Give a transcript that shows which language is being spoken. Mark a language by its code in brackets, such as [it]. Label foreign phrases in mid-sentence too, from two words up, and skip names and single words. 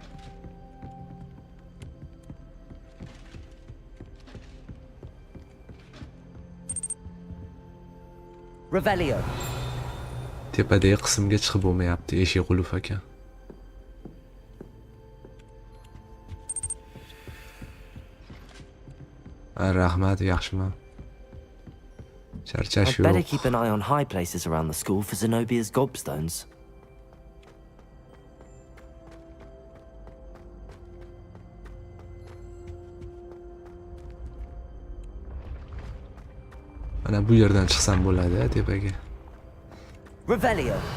[uz] Revelio. tepadagi qismga chiqib bo'lmayapti, eshik qulf ekan. Rahmat, yaxshiman. Charchash [en] I'd better [uz] yo'q. [en] keep an eye on high places around the school for Zenobia's gobstones. [uz] Mana bu yerdan chiqsam bo'ladi, tepaga. Revelio.